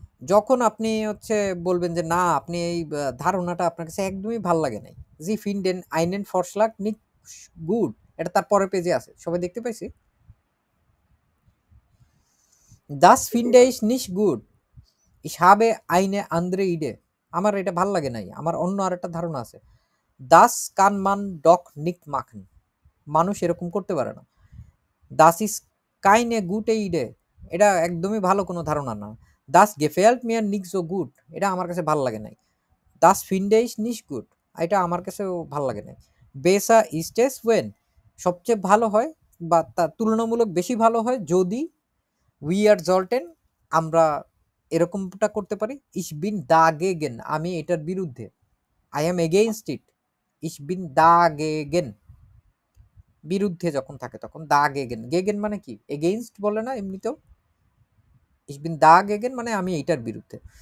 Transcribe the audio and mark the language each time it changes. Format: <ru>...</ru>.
<bn>যখন আপনি হচ্ছে বলবেন যে না, আপনি এই ধারণাটা আপনার কাছে একদমই ভালো লাগে নাই,</bn> <de>জি ফিন্ডেন আইনেন ফরশ্লাগ নিট গুড,</de> <bn>এটা তার পরের পেজে আছে, সবাই দেখতে পাইছি।</bn> <de>das finde ich nicht gut, ich habe eine andere Idee,</de> <bn>আমার এটা ভালো লাগে নাই, আমার অন্য আরেকটা ধারণা আছে।</bn> <de>das kann man doch nicht machen,</de> <bn>মানুষ এরকম করতে পারে না।</bn> <de>das ist keine gute Idee,</de> <bn>এটা একদমই ভালো কোনো ধারণা না।</bn> <de>das gefällt mir nicht so gut,</de> <bn>এটা আমার কাছে ভালো লাগে নাই।</bn> <de>das finde ich nicht gut,</de> <bn>এটা আমার কাছেও ভালো লাগে নাই।</bn> <de>besser ist es when,</de> <bn>সবচেয়ে ভালো হয় বা তার তুলনামূলক বেশি ভালো হয় যদি</bn> <de>we are sollten,</de> <bn>আমরা এরকমটা করতে পারি,</bn> <de>ich bin dagegen,</de> <bn>আমি এটার বিরুদ্ধে,</bn> <en>I am against it,</en> <bn>ich bin dagegen, বিরুদ্ধে যখন থাকে তখন dagegen, gegen মানে কি against বলে না এমনিতেও, ich bin dagegen মানে আমি এইটার বিরুদ্ধে।</bn>